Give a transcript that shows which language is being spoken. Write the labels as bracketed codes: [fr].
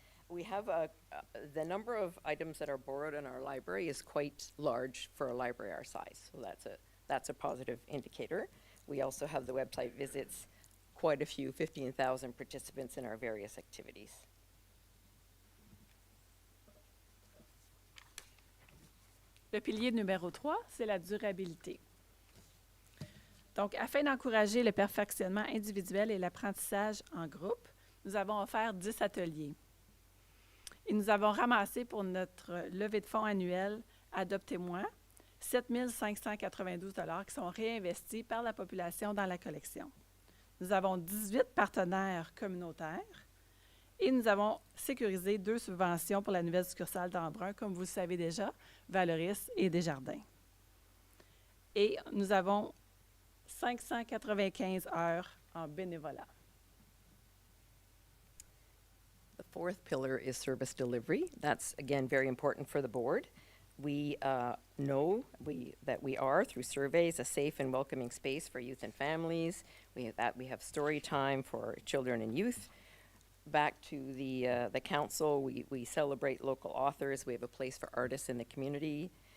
[en] We have the number of items that are borrowed in our library is quite large for a library our size, so that's a positive indicator. We also have the website visits, quite a few, 15,000 participants in our various activities. [fr] Le pilier numéro 3, c'est la durabilité. Donc, afin d'encourager le perfectionnement individuel et l'apprentissage en groupe, nous avons offert 10 ateliers. Et nous avons ramassé pour notre levée de fonds annuelle Adoptez-moi 7 592 $ qui sont réinvestis par la population dans la collection. Nous avons 18 partenaires communautaires et nous avons sécurisé 2 subventions pour la nouvelle succursale d'Embrun, comme vous le savez déjà, Valoris et Desjardins. Et nous avons 595 heures en bénévolat. [en] The fourth pillar is service delivery. That's, again, very important for the board. We know that we are, through surveys, a safe and welcoming space for youth and families. We have story time for children and youth. Back to the council, we celebrate local authors. We have a place for artists in the community.